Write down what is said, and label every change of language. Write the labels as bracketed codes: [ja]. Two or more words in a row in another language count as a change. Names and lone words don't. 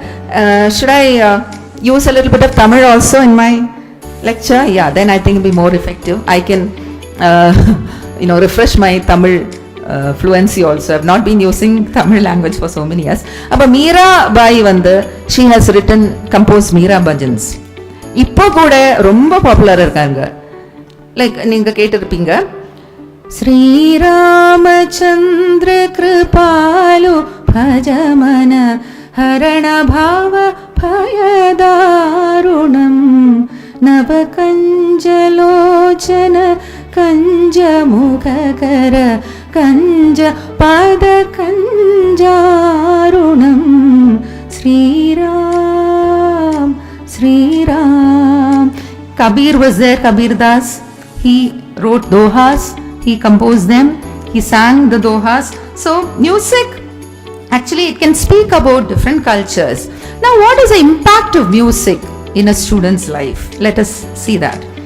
[en] Should I use a little bit of Tamil also in my lecture? Yeah, then I think it'll be more effective. I can refresh my Tamil fluency also. I've not been using Tamil language for so many years. But Mirabai she has composed Meera Bhajans. [ta] இப்போ கூட ரொம்ப பாப்புலரா இருக்காங்க. லைக் நீங்க கேட்டிருப்பீங்க, [sa] श्रीरामचन्द्र कृपालु भजमन हरण भाव भयदारुणम् नवकञ्जलोचन कञ्जमुखकर कञ्ज पाद कञ्जारुणम् श्रीराम श्रीराम. [en] Kabir was there, Kabir Das. He wrote dohas, he composed them, he sang the dohas. So music, actually it can speak about different cultures. Now what is the impact of music in a student's life? Let us see that.